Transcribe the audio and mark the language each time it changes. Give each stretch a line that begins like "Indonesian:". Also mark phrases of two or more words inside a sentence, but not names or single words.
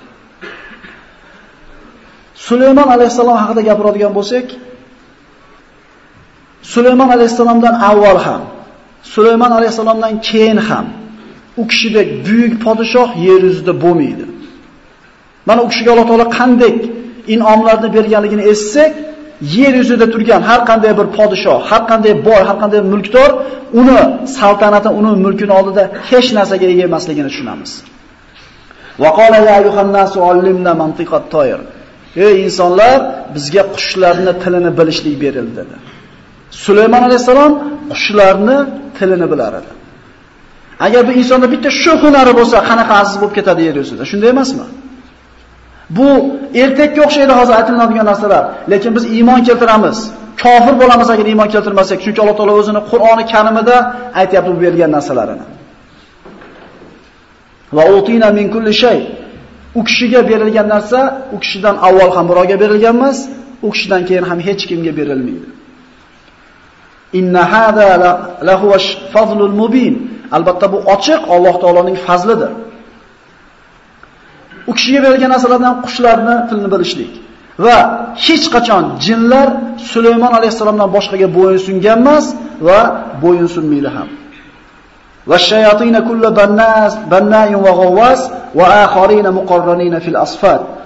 Uzbek: Sulaymon alayhisalom haqida gapiradigan bo'lsak, Sulaymon alayhisalomdan avval ham, Sulaymon alayhisalomdan keyin ham u kishidek buyuk podshoh yer yuzida bo'lmaydi. Mana u kishiga Alloh taolo qanday in'omlarni berganligini essak, yer yuzida turgan har qanday bir podshoh, har qanday boy, har qanday mulkdor uni saltanati, uni mulkini oldida hech narsaga ega emasligini tushunamiz.
Arabic: وقال يا أيها الناس علمنا منطق الطير.
Uzbek: Ey insonlar, bizga qushlarning tilini bilishlik berildi dedi. Sulaymon alayhisalom qushlarning tilini bilar edi. Agar bu insonda bitta shu hunari bo'lsa, qanaqa aziz bo'lib ketadi yer yuzida? Shunday emasmi? Bu ertakka o'xshaydi hozir aytiladigan narsalar, lekin biz iymon keltiramiz. Kofir bo'lamiz agar iymon keltirmasak, chunki Alloh taolo o'zini Qur'oni Karimida aytayapti bu bergan narsalarini.
Arabic: وأوتينا من كل شيء.
Uzbek: U kishiga berilgan narsa u kishidan avval ham birovga berilgan emas, u kishidan keyin ham hech kimga berilmaydi.
Arabic: إن هذا لهو الفضل المبين.
Uzbek: Albatta bu ochiq Alloh taoloning fazlidir. U kishiga berilgan narsalardan qushlarni tilini bilishlik va hech qachon jinlar Sulaymon alayhisalomdan boshqaga bo'yinsungan emas va bo'yinsunmaydi ham.
Arabic: والشياطين كل بناء وغواص وآخرين مقرنين في الأصفاد.